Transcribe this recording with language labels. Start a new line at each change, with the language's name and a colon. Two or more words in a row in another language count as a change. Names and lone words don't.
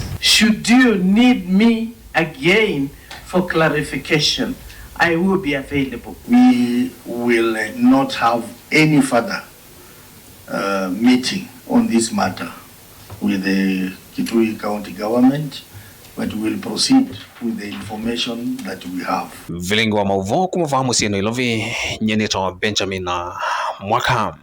English: Should you need me again for clarification, I will be available. We will not have any further meeting on this matter with the Kitui County government, but we will proceed with the information that we have.
Kamba: Vilingo wa mauvo kumuvaa musieno ilovia nyenito Benjamin Mwaka.